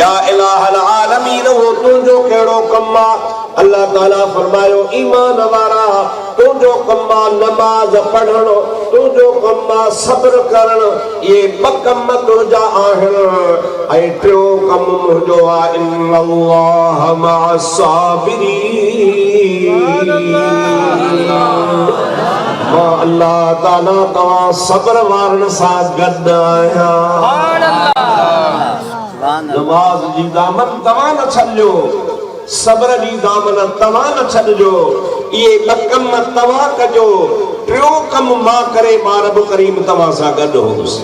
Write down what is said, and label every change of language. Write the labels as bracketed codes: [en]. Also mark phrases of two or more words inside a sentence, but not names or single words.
[ar] يا إله العالمين [sd] वो तुंहिंजो कहिड़ो कम आहे? अल्लाह ताला फरमायो ईमान वारा तुंहिंजो कम आहे नमाज पढ़णो, तुंहिंजो कम आहे सब्र करणु, ये ॿ कम तुंहिंजा आहिनि। ऐं टियों कम मुंहिंजो आहे [ar] إن الله مع الصابرين. [sd] अल्लाह ताला तव्हां सब्र वारनि सां गॾु आहियां। नमाज जी दामन तव्हां न छॾियो, सब्र जी दामन तव्हां न छॾिजो, इहे ॿ कम तव्हां कजो। टियों कम मां करे मां रब करीम तव्हां सां गॾु होसि।